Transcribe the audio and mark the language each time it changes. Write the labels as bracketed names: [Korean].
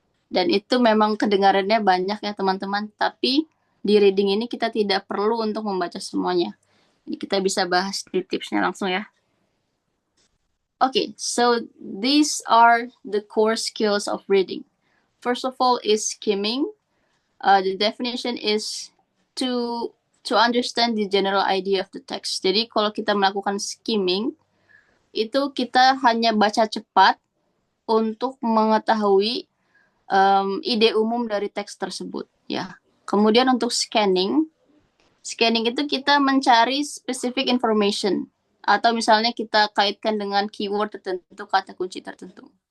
[Indonesian] Dan itu memang kedengarannya banyak ya teman-teman, tapi di reading ini kita tidak perlu untuk membaca semuanya. Jadi kita bisa bahas di tipsnya langsung ya. [English] Okay, so these are the core skills of reading. First of all is skimming. The definition is to understand the general idea of the text. [Indonesian] Jadi kalau kita melakukan skimming, itu kita hanya baca cepat untuk mengetahui ide umum dari teks tersebut. Ya. Kemudian untuk scanning itu kita mencari specific information atau misalnya kita kaitkan dengan keyword tertentu, kata kunci tertentu.